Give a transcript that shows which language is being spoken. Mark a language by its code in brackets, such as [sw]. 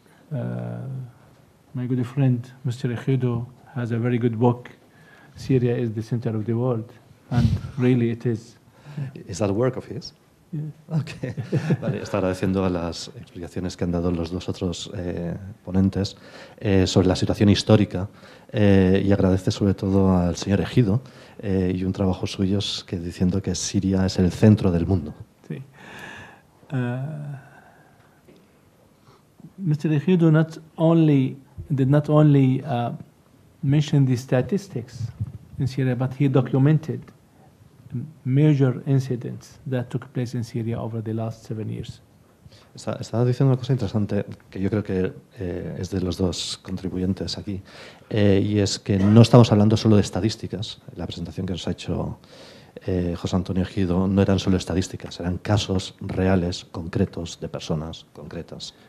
[en] My good friend, Mr. Ejido, has a very good book, Syria is the Center of the World, and really it is. Is that a work of his? Yeah. Okay. [es] Vale, está agradeciendo a las explicaciones que han dado los dos otros ponentes sobre la situación histórica y agradece sobre todo al señor Ejido y un trabajo suyo que diciendo que Siria es el centro del mundo. Sí. [en] Mr. Ejido did not only mention the statistics in Syria, but he documented major incidents that took place in Syria over the last 7 years. [es] Está diciendo una cosa interesante que yo creo que es de los dos contribuyentes aquí, y es que no estamos hablando solo de estadísticas. La presentación que nos ha hecho José Antonio Ejido no eran solo estadísticas, eran casos reales, concretos, de personas concretas.